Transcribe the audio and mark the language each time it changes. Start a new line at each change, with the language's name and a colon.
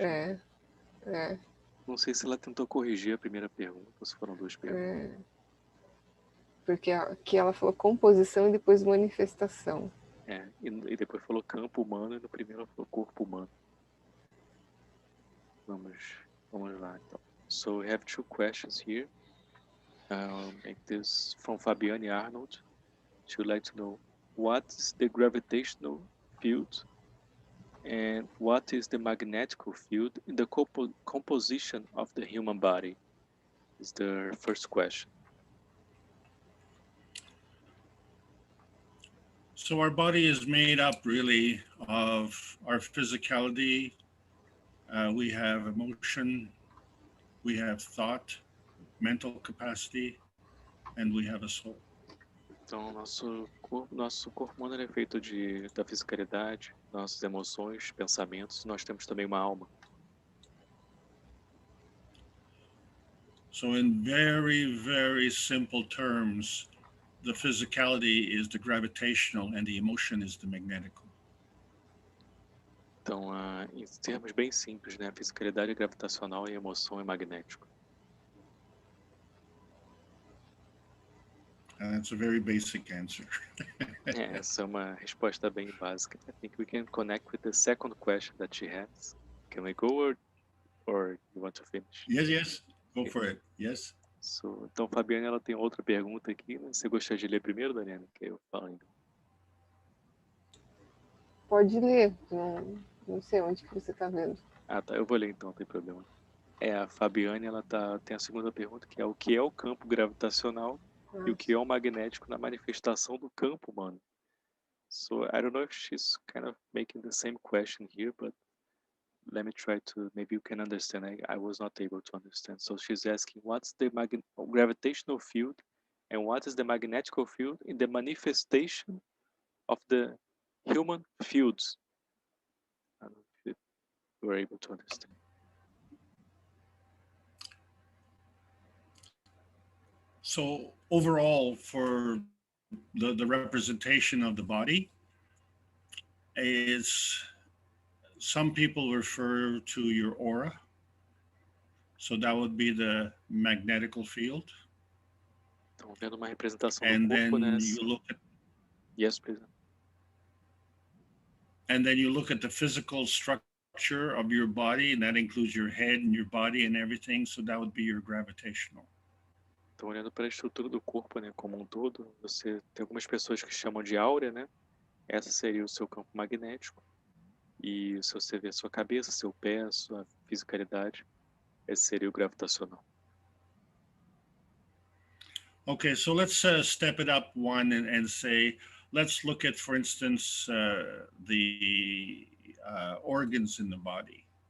Portuguese: É. Não sei se ela tentou corrigir a primeira pergunta ou se foram 2 perguntas. Porque aqui ela falou composição e depois manifestação. E depois falou campo humano e no primeiro ela falou corpo humano. Vamos lá, então.
English: So we have 2 questions here. Like this from Fabiane Arnold. She would like to know what is the gravitational field and what is the magnetic field in the composition of the human body? Is the first question. So our body is made up really of our physicality. We have emotion, we have thought, mental capacity, and we have a soul.
Portuguese: Então, nosso corpo humano é feito da fisicalidade, nossas emoções, pensamentos. Nós temos também uma alma.
English: So in very, very simple terms, the physicality is the gravitational and the emotion is the magnetical.
Portuguese: Então, em termos bem simples, né? A fisicalidade é gravitacional e a emoção é magnético.
English: And that's a very basic answer.
Portuguese: Essa é uma resposta bem básica.
English: I think we can connect with the second question that she has. Can we go or you want to finish? Yes. Go for it. Yes.
Portuguese: Então, Fabiane, ela tem outra pergunta aqui. Né? Você gostaria de ler primeiro, Daniela? Que eu falo ainda. Pode ler, não sei onde que você está vendo. Ah, tá, eu vou ler então, não tem problema. A Fabiane, ela tem a segunda pergunta, que é o que é o campo gravitacional e o que é o magnético na manifestação do campo humano.
English: So, I don't know if she's kind of making the same question here, but let me try to, maybe you can understand. I was not able to understand. So she's asking, what's the gravitational field and what is the magnetical field in the manifestation of the human fields? I don't know if you were able to understand. So overall, for the representation of the body, is some people refer to your aura. So that would be the magnetical field.
Portuguese: Então, vendo uma representação
English: And
Portuguese: do corpo, né?
English: then you look at Yes, please. and then you look at the physical structure of your body, and that includes your head and your body and everything. So that would be your gravitational.
Portuguese: Então, olhando para a estrutura do corpo, né, como um todo, você tem algumas pessoas que chamam de áurea, né? Essa seria o seu campo magnético. E se você vê a sua cabeça, seu pé, a sua fisicalidade, esse seria o gravitacional.
English: Okay, so let's step it up one and say, let's look at, for instance, the organs in the body.